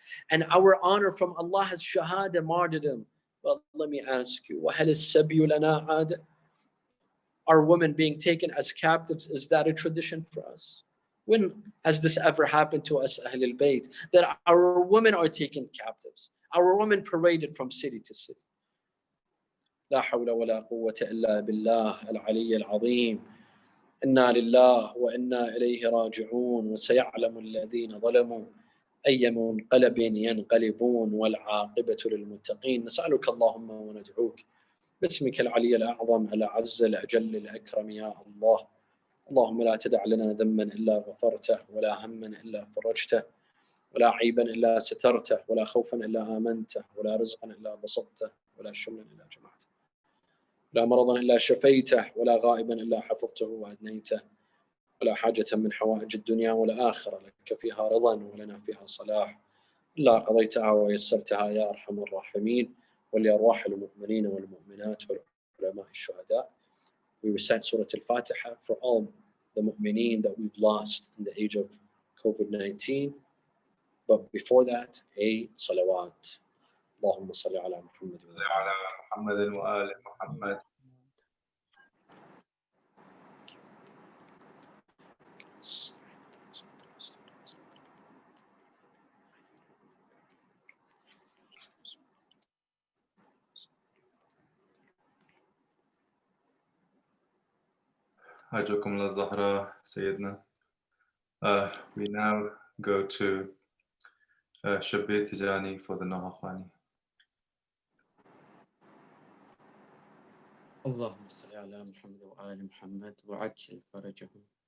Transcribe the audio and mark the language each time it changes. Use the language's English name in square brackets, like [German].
[English] And our honor from Allah is shahada, martyrdom. Well, let me ask you, [Arabic] وَهَلِ السَّبْيُ لَنَا عَادَ. [English] Are women being taken as captives, is that a tradition for us? When has this ever happened to us, Ahlul Bayt, that our women are taken captives? Our women paraded from city to city. [Arabic] لا حول ولا قوة إلا بالله العلي العظيم. إنا لله وإنا إليه راجعون وسيعلم الذين ظلموا أي منقلب ينقلبون والعاقبة للمتقين. نسألك اللهم وندعوك باسمك العلي الأعظم الأعز الأجل الأكرم يا الله. اللهم لا تدع لنا ذنبا إلا غفرته ولا هما إلا فرجته ولا عيبا إلا سترته ولا خوفا إلا آمنته ولا رزقا إلا بسطته ولا شملا إلا جمعته ولا مرضا إلا شفيته ولا غائبا إلا حفظته وأدنيته ولا حاجة من حوائج الدنيا والآخرة لك فيها رضا ولنا فيها صلاح إلا قضيتها ويسرتها يا أرحم الراحمين ولأرواح المؤمنين والمؤمنات والعلماء الشهداء. [English] We recite Surah Al-Fatiha for all the mu'mineen that we've lost in the age of COVID-19. But before that, a salawat. [Arabic] اللهم صل على محمد على محمد وآل محمد أجوكم للزهرة سيدنا. [English] We now go to Shabir Tijani for the Nahakhwani. [Arabic] اللهم صل على محمد وآل محمد وعجل فرجهم.